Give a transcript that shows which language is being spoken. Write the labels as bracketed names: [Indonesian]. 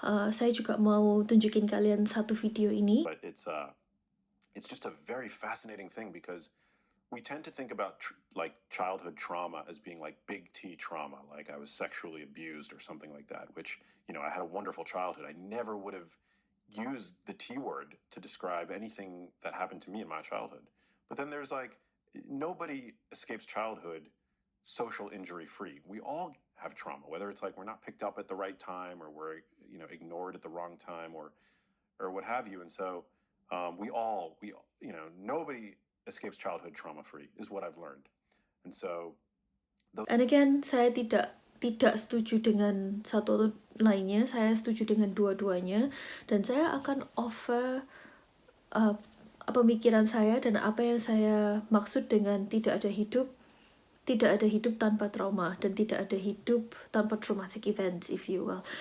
[Indonesian] Saya juga mau tunjukin kalian satu video ini. [English] But it's just a very fascinating thing because we tend to think about like childhood trauma as being like big T trauma, like I was sexually abused or something like that, which, you know, I had a wonderful childhood. I never would have used the T word to describe anything that happened to me in my childhood. But then there's like, nobody escapes childhood social injury free. We all have trauma, whether it's like we're not picked up at the right time or we're, you know, ignored at the wrong time or what have you. And so we all, you know, nobody escapes childhood trauma free is what I've learned. And so and again, [Indonesian] saya tidak setuju dengan satu atau lainnya, saya setuju dengan dua-duanya, dan saya akan offer pemikiran saya dan apa yang saya maksud dengan tidak ada hidup tanpa trauma dan tidak ada hidup tanpa traumatic events, [English] if you will.